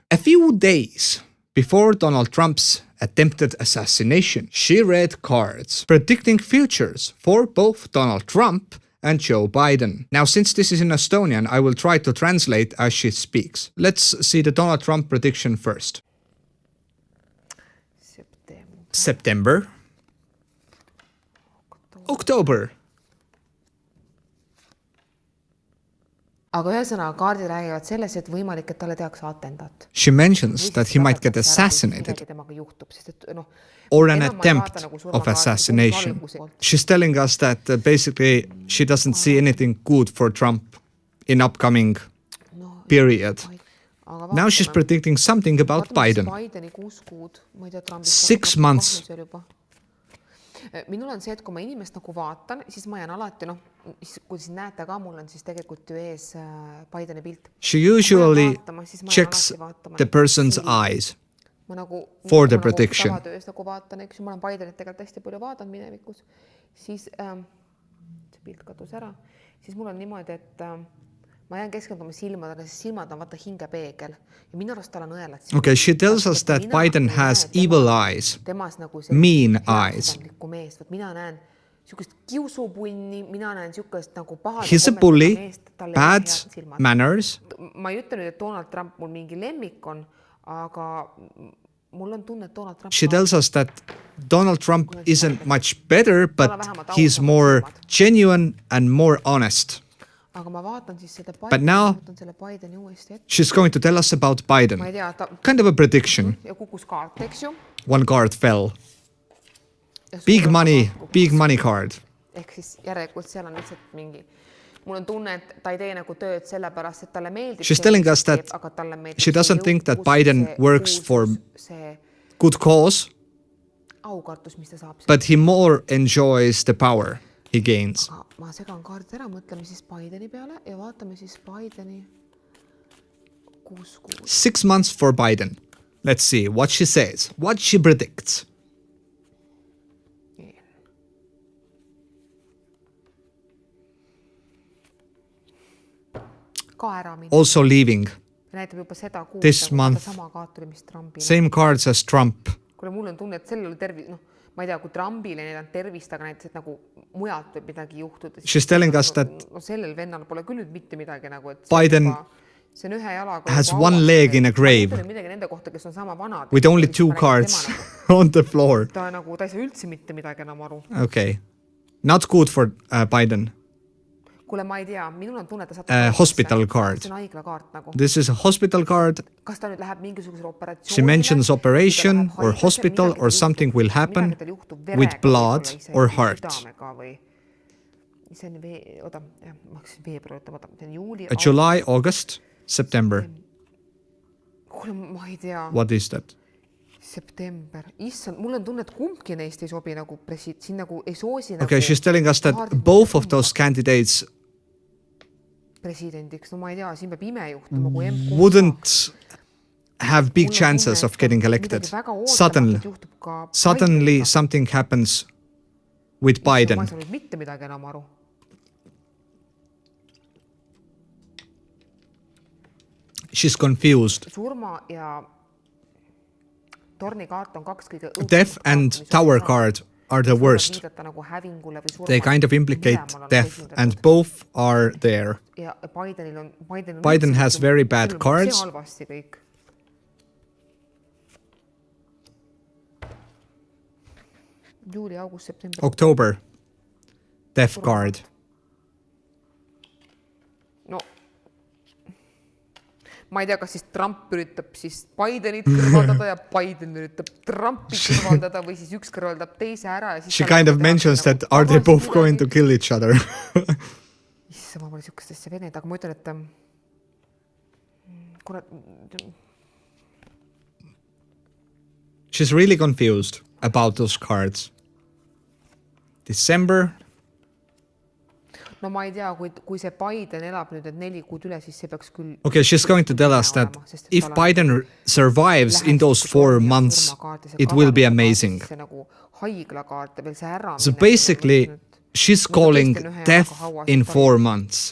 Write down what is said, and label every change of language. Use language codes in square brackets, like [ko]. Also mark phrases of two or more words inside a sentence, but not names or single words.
[en] A few days before Donald Trump's attempted assassination, she read cards predicting futures for both Donald Trump and Joe Biden. Now, since this is in Estonian, I will try to translate as she speaks. Let's see the Donald Trump prediction first. September. October. [et] aga ühesõnaga kaardid räägivad selles, et võimalik, et talle tehakse atendaat. [en] She mentions that he might get assassinated or an attempt of assassination. She's telling us that basically she doesn't see anything good for Trump in upcoming period. Now she's predicting something about Biden. 6 months. [et] Minul on see, et kui ma inimest nagu vaatan, siis ma jään alati, kui siis näete ka, mul on siis tegelikult ju ees Bideni pilt. [en] She usually checks the person's eyes for the prediction. [et] Ma tavatöös nagu vaatan, eks ju, ma olen Bidenit tegelikult hästi palju vaadanud minevikus, siis see pilt kadus ära, siis mul on niimoodi, et ma jään keskenduma silmadele, sest silmad on vaata hingepeegel ja minu arust tal on õelad. [en] Okay, she tells us that Biden has evil eyes, mean eyes. [et] Mina näen niisugust kiusupunni, mina näen niisugust nagu pahade [en] He's a bully, bad manners. [et] Ma ei ütle nüüd, et Donald Trump mul mingi lemmik on, aga mul on tunne, et Donald Trump... [en] She tells us that Donald Trump isn't much better, but he's more genuine and more honest. But now, she's going to tell us about Biden. Kind of a prediction. One card fell. Big money card. [et] Ehk siis järelikult seal on lihtsalt mingi... Mul on tunne, et ta ei tee nagu tööd sellepärast, et talle meeldib. [en] She's telling us that she doesn't think that Biden works for good cause, but he more enjoys the power he gains. [et] Ma segan kaardid ära, mõtleme siis Bideni peale ja vaatame siis Bideni 6 kuud. [en] 6 months for Biden. Let's see what she says, what she predicts. Also leaving this month. Same cards as Trump. [et] Kuule, mul on tunne, et sellel tervis, ma ei tea, kui Trumpile need on tervist, aga näiteks, et nagu mujalt võib midagi juhtuda. [en] She's telling us that [et] sellel vennal pole küll nüüd mitte midagi nagu, et [en] Biden has one leg in a grave with only 2 cards on the floor. [et] Ta ei saa üldse mitte midagi enam aru. [en] Okay. Not good for Biden. [et] Kuule, ma ei tea, minul on tunne, et ta saab [en] hospital card. [et] See on haigla kaart nagu. [en] This is a hospital card. [et] Kas ta nüüd läheb mingisugusele operatsioonile? [en] She mentions operation or hospital or something will happen with blood or heart. [et] See on veebruar, see on juuli. [en] July, August, September. [et] Kuule, ma ei tea. [en] What is that? September. [et] Issand, mul on tunne, et kumbki neist ei sobi nagu siin nagu ei soosi nagu... [en] Okay, she's telling us that both of those candidates [et] presidendiks, no ma ei tea, siin peab ime juhtuma, kui [en] wouldn't have big chances of getting elected. Suddenly something happens with Biden. [et] Ma ei saa nüüd mitte midagi enam aru. [en] She's confused. [et] Surma ja torni kaart on 2 kõige [en] death and tower card are the worst. They kind of implicate death and both are there. Biden has very bad cards. October. Death card. No. [et] Ma ei tea, kas siis Trump üritab siis Bidenit kõrvaldada ja Biden üritab Trumpit kõrvaldada või siis üks kõrvaldab teise ära. Ja siis [en] she kind of mentions that are they both going to kill each other? [et] Issa, ma pole sihukestesse vened, aga ma ütlen, et [en] she's really confused about those cards. December. [et] No ma ei tea, kui see Biden elab nüüd 4 kuud üle, siis see peaks küll... [en] Okay, she's going to tell us that if Biden survives in those 4 months, it will be amazing. So basically, she's calling death in 4 months.